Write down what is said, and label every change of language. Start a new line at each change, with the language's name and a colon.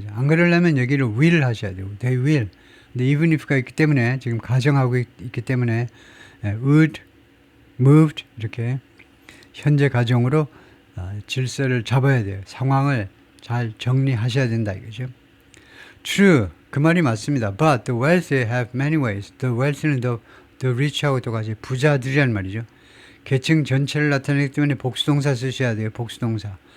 Korean: 안 그러려면 여기를 will 하셔야 돼요.
English: they will.
Korean: 근데 even if가 있기 때문에 지금 가정하고 있기 때문에 would, moved 이렇게 현재 가정으로 질서를 잡아야 돼요. 상황을 잘 정리하셔야 된다 이거죠.
English: True. 그 말이 맞습니다. But the wealthy have many ways. The wealthy는 the rich하고
Korean: 똑같이 부자들이란 말이죠. 계층 전체를 나타내기 때문에 복수동사 쓰셔야 돼요. 복수동사.